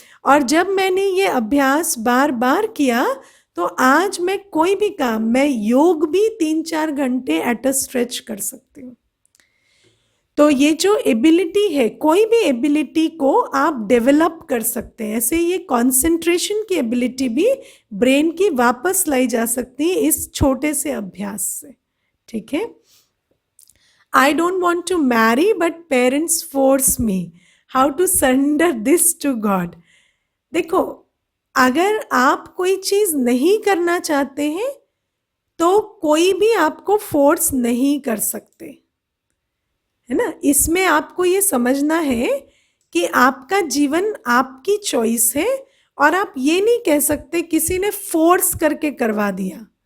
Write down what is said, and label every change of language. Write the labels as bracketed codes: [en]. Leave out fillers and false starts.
[hi] और जब मैंने ये अभ्यास बार बार किया तो आज मैं कोई भी काम, मैं योग भी 3-4 घंटे एट अ स्ट्रेच कर सकती हूँ। तो ये जो एबिलिटी है, कोई भी एबिलिटी को आप डेवलप कर सकते हैं। ऐसे ये कंसंट्रेशन की एबिलिटी भी ब्रेन की वापस लाई जा सकती है इस छोटे से अभ्यास से। ठीक है। [en] I don't want to marry, but parents force me. How to surrender this to God? [hi] देखो, अगर आप कोई चीज नहीं करना चाहते हैं तो कोई भी आपको फोर्स नहीं कर सकते, है ना। इसमें आपको ये समझना है कि आपका जीवन आपकी चॉइस है, और आप ये नहीं कह सकते किसी ने फोर्स करके करवा दिया।